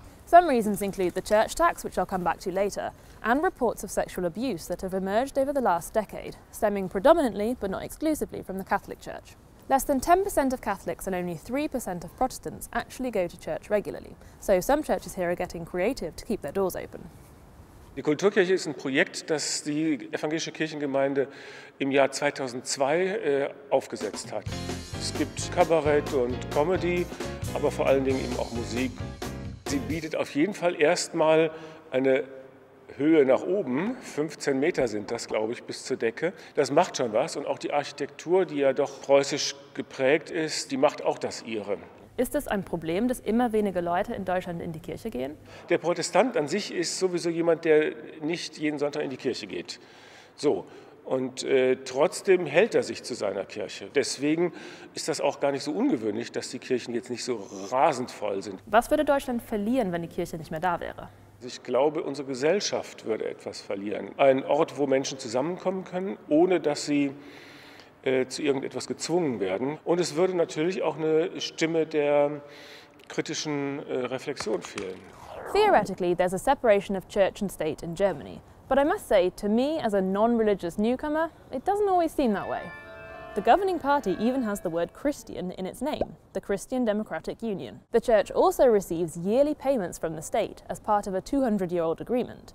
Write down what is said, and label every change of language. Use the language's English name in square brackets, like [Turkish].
[English] Some reasons include the church tax, which I'll come back to later, and reports of sexual abuse that have emerged over the last decade, stemming predominantly, but not exclusively, from the Catholic Church. Less than 10% of Catholics and only 3% of Protestants actually go to church regularly, so some churches here are getting creative to keep their doors open. [German] Die Kulturkirche ist ein Projekt, das die evangelische Kirchengemeinde im Jahr 2002 aufgesetzt hat. Es gibt Kabarett und Comedy, aber vor allen Dingen eben auch Musik. Sie bietet auf jeden Fall erstmal eine Höhe nach oben, 15 Meter sind das, glaube ich, bis zur Decke. Das macht schon was und auch die Architektur, die ja doch preußisch geprägt ist, die macht auch das ihre. Ist es ein Problem, dass immer weniger Leute in Deutschland in die Kirche gehen? Der Protestant an sich ist sowieso jemand, der nicht jeden Sonntag in die Kirche geht. So. Und trotzdem hält er sich zu seiner Kirche. Deswegen ist das auch gar nicht so ungewöhnlich, dass die Kirchen jetzt nicht so rasend voll sind. Was würde Deutschland verlieren, wenn die Kirche nicht mehr da wäre? Ich glaube, unsere Gesellschaft würde etwas verlieren. Ein Ort, wo Menschen zusammenkommen können, ohne dass sie zu irgendetwas gezwungen werden. Und es würde natürlich auch eine Stimme der kritischen Reflexion fehlen. [English] Theoretically, there's a separation of church and state in Germany. But I must say, to me, as a non-religious newcomer, it doesn't always seem that way. The governing party even has the word Christian in its name, the Christian Democratic Union. The church also receives yearly payments from the state as part of a 200-year-old agreement.